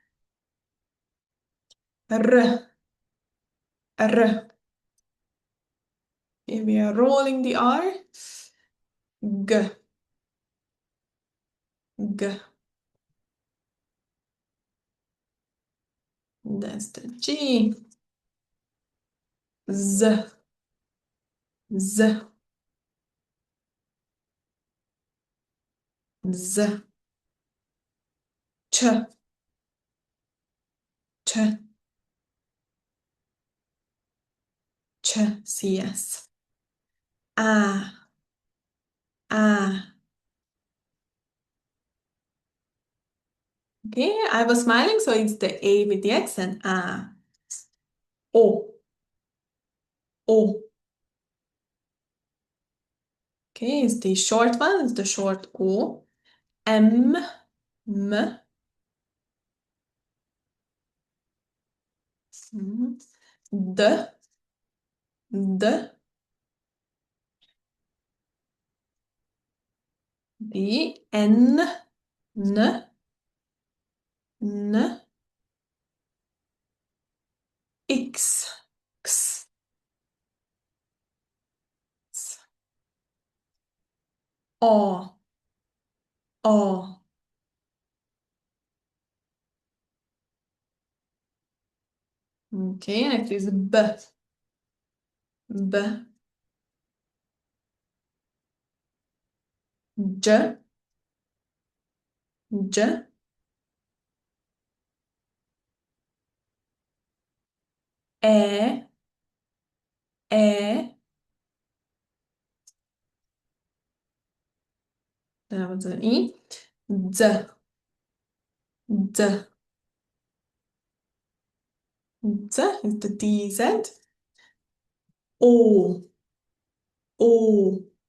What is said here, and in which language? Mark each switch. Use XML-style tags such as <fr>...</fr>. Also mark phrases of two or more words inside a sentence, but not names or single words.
<en>R. R. Okay, we are rolling the R. G. G. That's the G. Z. Z. Z. Ch. Ch. Ch. CS. A. A. Okay, I was smiling, so it's the A with the accent. A. O. O. Okay, it's the short one, it's the short O. M. M. D. D. D. N. N. N. X. X. O. O. Okay, next is B. B. J. J. E. E. That was an E. D. D. D is the DZ. O. O.</en>